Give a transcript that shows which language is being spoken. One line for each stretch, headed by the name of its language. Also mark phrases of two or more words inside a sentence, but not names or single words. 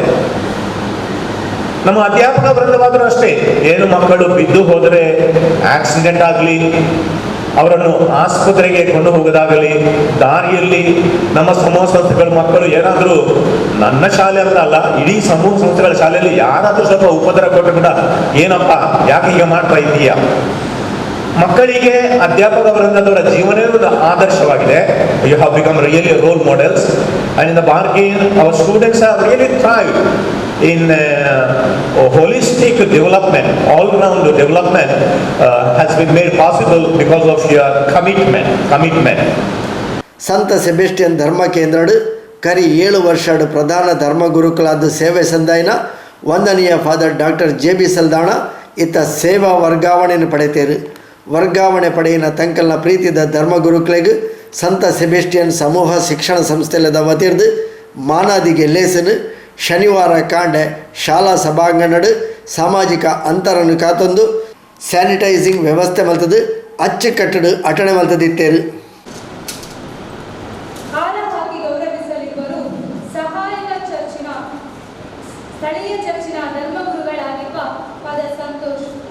Kannada: ನಮ್ಮ ಅಧ್ಯಾಪಕ ವೃಂದವಾದರೂ ಅಷ್ಟೇ, ಏನು ಮಕ್ಕಳು ಬಿದ್ದು ಹೋದರೆ, ಆಕ್ಸಿಡೆಂಟ್ ಆಗಲಿ, ಅವರನ್ನು ಆಸ್ಪತ್ರೆಗೆ ಕೊಂಡು ಹೋಗೋದಾಗಲಿ, ದಾರಿಯಲ್ಲಿ ನಮ್ಮ ಸಮೂಹ ಸಂಸ್ಥೆಗಳ ಮಕ್ಕಳು ಏನಾದರೂ, ನನ್ನ ಶಾಲೆ ಅಂತ ಅಲ್ಲ, ಇಡೀ ಸಮೂಹ ಸಂಸ್ಥೆಗಳ ಶಾಲೆಯಲ್ಲಿ ಯಾರಾದರೂ ಸ್ವಲ್ಪ ಉಪದ್ರ ಕೊಟ್ಟರು ಕೂಡ, ಏನಪ್ಪ ಯಾಕೆ ಹೀಗೆ ಮಾಡ್ತಾ ಇದ್ದೀಯಾ? ಮಕ್ಕಳಿಗೆ ಅಧ್ಯಾಪಕ ವೃಂದದವರ ಜೀವನವೇ ಒಂದು ಆದರ್ಶವಾಗಿದೆ.
English: you have become really role models, and in the bargain our students have really thrive in holistic development, all-round development has been made possible because of your commitment.
Tulu: ಸಂತ ಸೆಬೆಸ್ಟಿಯನ್ ಧರ್ಮ ಕೇಂದ್ರಡು ಕರಿ 7 ವರ್ಷಡು ಪ್ರಧಾನ ಧರ್ಮ ಗುರುಕುಲಾದ ಸೇವೆ ಸಂದಾಯನ ವಂದನೀಯ ಫಾದರ್ ಡಾಕ್ಟರ್ JB ಸಲ್ದಾಣ ಇತ್ತ ಸೇವಾ ವರ್ಗಾವಣೆಯನ್ನು ಪಡೆತೇರು. ವರ್ಗಾವಣೆ ಪಡೆಯಿನ ತಂಕಲ್ನ ಪ್ರೀತಿದ ಧರ್ಮ ಗುರುಕುಲೆಗೆ ಸಂತ ಸೆಬೆಸ್ಟಿಯನ್ ಸಮೂಹ ಶಿಕ್ಷಣ ಸಂಸ್ಥೆಲದ ವತಿರ್ದು ಮಾನಾದಿಗೆ ಲೇಸನು ಶನಿವಾರ ಕಾಂಡೆ ಶಾಲಾ ಸಭಾಂಗಣಡು ಸಾಮಾಜಿಕ ಅಂತರನ್ನು ಕಾತೊಂದು ಸ್ಯಾನಿಟೈಸಿಂಗ್ ವ್ಯವಸ್ಥೆ ಮಲ್ತದು ಅಚ್ಚುಕಟ್ಟಡು ಅಟಣೆ ಮಲ್ತದಿತ್ತೇರು.
Kannada: ಸ್ಥಳೀಯ ಚರ್ಚಿನ ಧರ್ಮಗುರುಗಳಾಗಿರುವ ಫಾದರ್ ಸಂತೋಷ್.